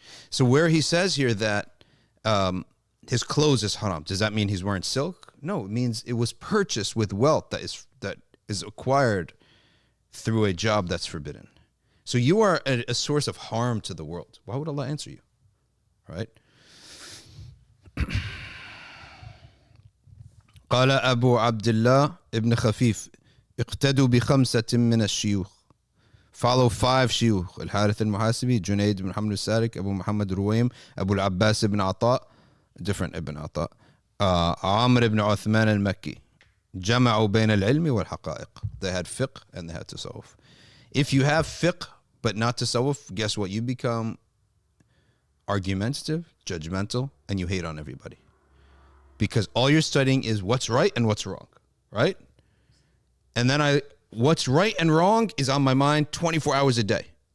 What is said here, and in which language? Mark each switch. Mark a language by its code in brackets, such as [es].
[en] So where he says here that his clothes is haram, does that mean he's wearing silk? No, it means it was purchased with wealth that is acquired through a job that's forbidden. So you are a source of harm to the world. Why would Allah answer you? Right? [ar] قال أبو عبد الله ابن خفيف اقتدوا بخمسة من الشيوخ. [en] Follow 5 shiuk: Harith Al-Muhasibi, Junaid ibn Hamd al-Sadiq, Abu Muhammad Ruwaym, Abu al-Abbas ibn Ata, different ibn Ata, Amr ibn Uthman al-Makki. [ar] جمعوا بين العلم والحقائق. [en] They had fiqh and they had tasawwuf. If you have fiqh but not tasawwuf, guess what? You become argumentative, judgmental, and you hate on everybody. Because all you're studying is what's right and what's wrong, right? And then what's right and wrong is on my mind 24 hours a day.